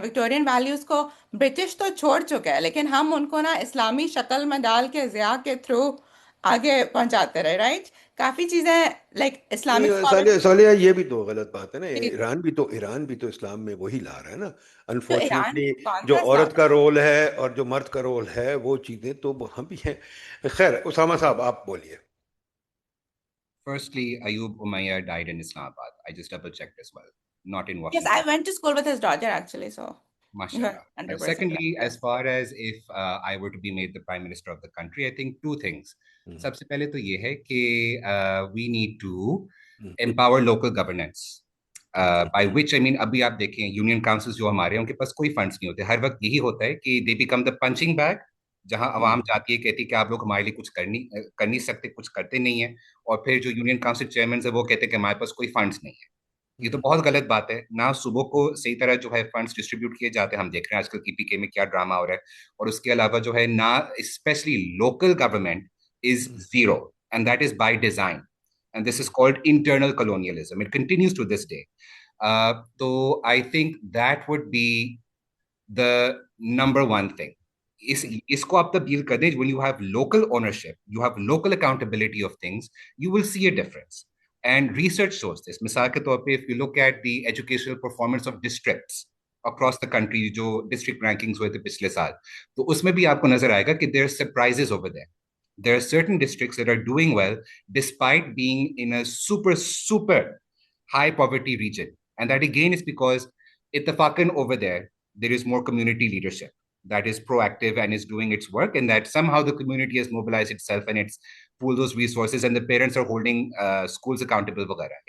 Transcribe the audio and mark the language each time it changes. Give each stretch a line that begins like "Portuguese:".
Urdu: Victorian values کو British تو چھوڑ چکے ہیں لیکن ہم ان کو نا اسلامی شکل میں ڈال کے ضیاء کے تھرو آگے پہنچاتے رہے، رائٹ؟ کافی چیزیں لائک اسلامک صالحہ یہ بھی تو غلط بات ہے نا. ایران بھی تو اسلام میں وہی لا رہا ہے نا. تو ایران انفارچونیٹلی کون جو سا اسلام عورت کا رول ہے اور جو مرد کا رول ہے وہ چیزیں تو وہاں بھی ہیں. خیر اسامہ صاحب آپ بولیے.
English: Firstly, Ayub Umayyad died in Islamabad. I just double checked as well, not in Yes, I Washington. went to school with his daughter actually, so you're MashaAllah. 100% Secondly, right. as far as if I were to be made the Prime Minister of the country, I think two things.
Urdu: سب سے پہلے تو یہ ہے کہ
English: we need to empower local governance. By which I mean
Urdu: ابھی آپ دیکھیں union council جو ہمارے ہیں ان کے پاس کوئی فنڈس نہیں ہوتے. ہر وقت یہی ہوتا ہے کہ
English: they become the punching bag
Urdu: جہاں عوام جاتی ہے کہتی ہے کہ آپ لوگ ہمارے لیے کچھ کر نہیں سکتے، کچھ کرتے نہیں ہیں، اور پھر جو یونین کاؤنسل چیئرمین ہیں وہ کہتے ہیں کہ ہمارے پاس کوئی فنڈس نہیں ہے. یہ تو بہت غلط بات ہے. نہ صوبوں کو صحیح طرح جو ہے فنڈس ڈسٹریبیوٹ کیے جاتے ہیں. ہم دیکھ رہے ہیں آج کل کی پی کے میں کیا ڈرامہ ہو رہا ہے. اور اس کے علاوہ جو ہے نہ
English: Specially local government is zero and that is by design and this is called internal colonialism. It continues to this day. تو I think that would be the number one thing.
Urdu: اس کو آپ تبدیل کر دیں.
English: when you have local ownership, you have local accountability of things, you will see a difference. And research shows this.
Urdu: مثال کے طور پہ
English: if you look at the educational performance of districts across the country,
Urdu: جو
English: district rankings
Urdu: ہوئے تھے پچھلے سال، تو اس میں بھی آپ کو نظر آئے گا کہ
English: there are surprises over there. There are certain districts that are doing well despite being in a super high poverty region. And that again is because ittifaqan over there is more community leadership that is proactive and is doing its work, and that somehow the community has mobilized itself and it's pooled those resources, and the parents are holding schools accountable vagara.